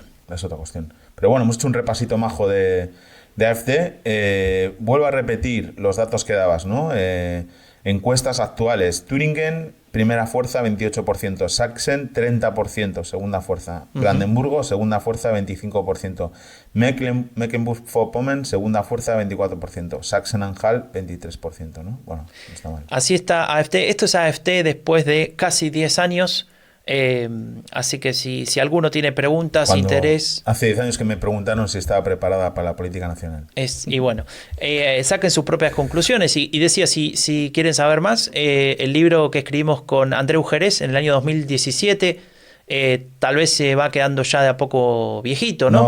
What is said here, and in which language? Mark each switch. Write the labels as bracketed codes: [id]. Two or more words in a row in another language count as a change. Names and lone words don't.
[es] Es otra cuestión. Pero bueno, hemos hecho un repasito majo de AfD. Vuelvo a repetir los datos que dabas, ¿no? Encuestas actuales. Thüringen, primera fuerza, 28%. Sachsen, 30%, segunda fuerza. Brandenburgo, segunda fuerza, 25%. Mecklenburg-Vorpommern, segunda fuerza, 24%. Sachsen-Anhalt, 23%, ¿no? Bueno, no está mal. Así está AfD. Esto es AfD después de casi 10 años. Así que si alguno tiene preguntas, interés... Hace 10 años que me preguntaron si estaba preparada para la política nacional. Y bueno, saquen sus propias conclusiones. Y decía, si quieren saber más, el libro que escribimos con Andreu Jerez en el año 2017, tal vez se va quedando ya de a poco viejito, ¿no?